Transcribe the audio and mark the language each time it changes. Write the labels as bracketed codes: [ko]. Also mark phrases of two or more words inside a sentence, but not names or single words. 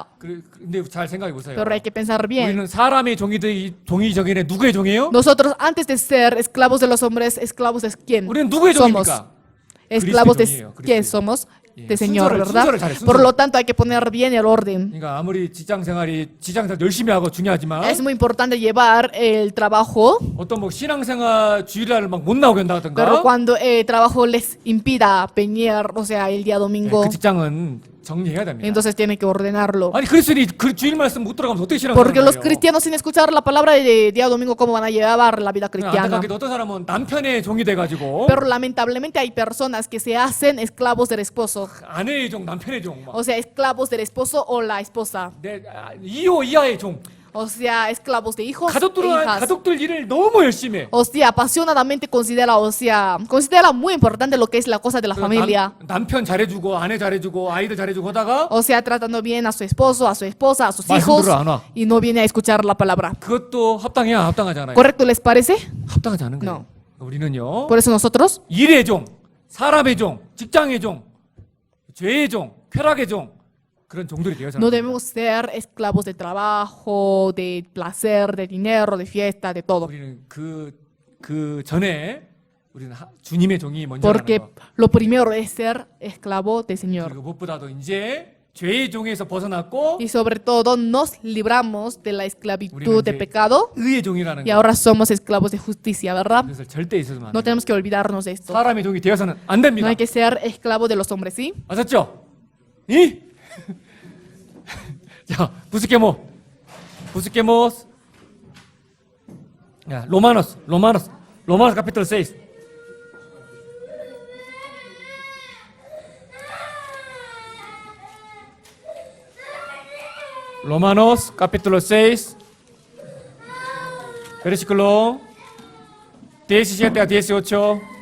[ko] 근데 잘 생각해 보세요. [es] Pero hay que pensar bien. [ko] 우리는 사람의 종이 되기 전에 누구의 종이에요? [es] Nosotros, antes de ser esclavos de los hombres, esclavos de quién [ko] 우리는 누구의 [es] somos. [ko] 종입니까? [es] Esclavos de [ko] 그리스도의 종이에요, [es] quién [ko] 그리스도의. [es] somos. [ko] 예, [es] De Señor, [ko] 순서를 [es] ¿verdad? [ko] 잘해, 순서를. [es] Por lo tanto, hay que poner bien el orden. [ko] 그러니까 아무리 직장 생활 열심히 하고 중요하지만 [es] Es muy importante llevar el trabajo, [ko] 어떤 뭐 신앙생활 주일날 막 못 나오게 한다든가 [es] pero cuando el trabajo les impida venir, o sea, el día domingo, [ko] 그 직장은 정리해야 됩니다. [es] entonces tienen que ordenarlo. [ko] 아니 그리스도인이 그 주일 말씀 못 들어가면 어떻게 [es] Porque los [ko] 신앙생활을 해요? [es] cristianos sin escuchar la palabra de día domingo, ¿cómo van a llevar la vida cristiana? [ko] 안타깝게도 어떤 사람은 남편의 종이 돼가지고 [es] Pero lamentablemente hay personas que se hacen esclavos del esposo. [ko] 아내의 종, 남편의 종, 막. [es] O sea, esclavos del esposo o la esposa. [ko] 2호 이하의 종. [es] O sea, esclavos de hijos e hijas. [ko] 가족들 일을 너무 열심히 해. [es] O sea, apasionadamente considera, o sea, considera muy importante lo que es la cosa de la familia. [ko] 남편 잘해주고 아내 잘해주고 아이들 잘해주고 하다가 [es] O sea, tratando bien a su esposo, a su esposa, a sus [ko] 말씀 [es] hijos [ko] 들으러 안 와. [es] y no viene a escuchar la palabra. [ko] 그것도 합당해야 합당하지 않아요. [es] ¿Correcto les parece? [ko] 합당하지 않은 거예요. 우리는요 [es] Por eso nosotros, [ko] 일의 종, 사람의 종, 직장의 종, 죄의 종, 쾌락의 종 그런 종들이 되어서 [es] no debemos ser esclavos de trabajo, de placer, de dinero, de fiesta, de todo. [ko] 우리는 그 전에 우리는 주님의 종이 먼저라는 [es] Porque [ko] 거. [es] lo primero es ser esclavo del Señor. [ko] 그리고 무엇보다도 이제 죄의 종에서 벗어났고 [es] Y sobre todo nos libramos de la esclavitud de [ko] 이제 [es] pecado [ko] 의의 종이라는 [es] y [ko] 거. [es] ahora somos esclavos de justicia, ¿verdad? [ko] 그래서 절대 있어서는 안 [es] No [ko] 돼요. [es] tenemos que olvidarnos de esto. [ko] 사람의 종이 되어서는 안 [es] No [ko] 됩니다. [es] hay que ser esclavo de los hombres, ¿sí? [ko] 아셨죠? 이? 자, 부스케모스. [es] 야, 로마노스 capítulo 6. Romanos capítulo 6, versículo 17 a 18.